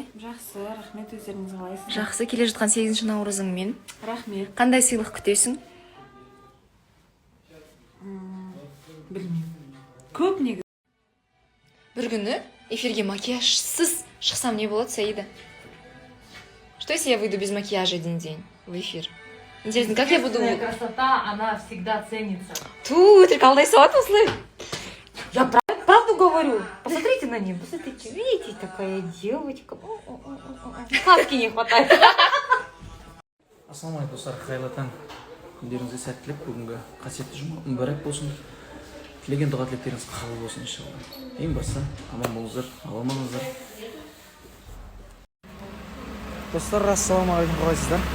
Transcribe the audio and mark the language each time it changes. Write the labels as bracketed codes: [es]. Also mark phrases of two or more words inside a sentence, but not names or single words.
[kk] Жақсы, рахмет, өздеріңіз қалайсыз? Жақсы, келе жатқан 8-ші наурызыңмен. Рахмет. Қандай сыйлық күтесің? Білмеймін. Көп негізі. Бір күні эфирге макияжсыз шықсам не болады, Саида? [ru] Что если я выйду без макияжа один день в эфир? Интересно, как я буду... Красота, она всегда ценится. [kk] Только алдай салат осылай. [ru] Я правду говорю. Посмотрите на нее. Посмотрите, видите, такая девочка. Сказки не хватает. [kk] Ассалаумағалейкум достар, қайырлы таң. Күндеріңізге сәттілік, бүгінгі қасиетті жұма мүбәрәк болсын. Тілеген дұға тілектеріңіз қабыл болсын иншалла. Ең бастысы аман болыңыздар, ауырмаңыздар. Достар, ассалаумағалейкум, қалайсыздар?